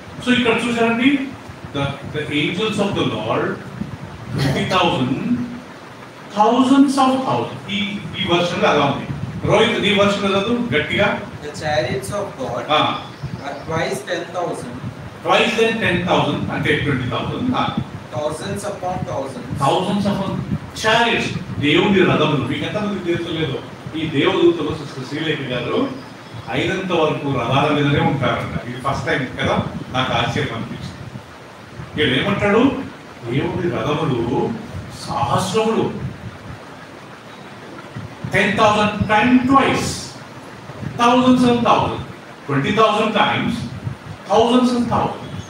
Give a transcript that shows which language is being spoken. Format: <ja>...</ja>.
<en>So</en> <te>ఇక్కడ చూసారండి,</te> <en>the angels of the Lord 20,000, thousands of thousands.</en> <te>ఈ వర్షన్లో అలా ఉంది. రోహిత్, నీ వర్షన్లో చదువు గట్టిగా.</te> <en>The chariots of God are twice 10,000. Twice then 10,000</en> <te>అంటే</te> <en>20,000. Thousands upon thousands. Thousands upon chariots.</en> <te>దేవుని రథములు. మీకు ఎంతమంది తెలుసలేదు, ఈ దేవదూతలు సిస్టర్ శ్రీలేఖ గారు అయినంత వరకు రథాల మీదనే ఉంటారంట. ఇది ఫస్ట్ టైం కదా, నాకు ఆశ్చర్యం అనిపించింది. ఇక్కడ ఏమంటాడు? దేవుని రథములు సహస్రములు,</te> <en>10,000 times twice, thousands and thousands, 20,000 times thousands and thousands.</en>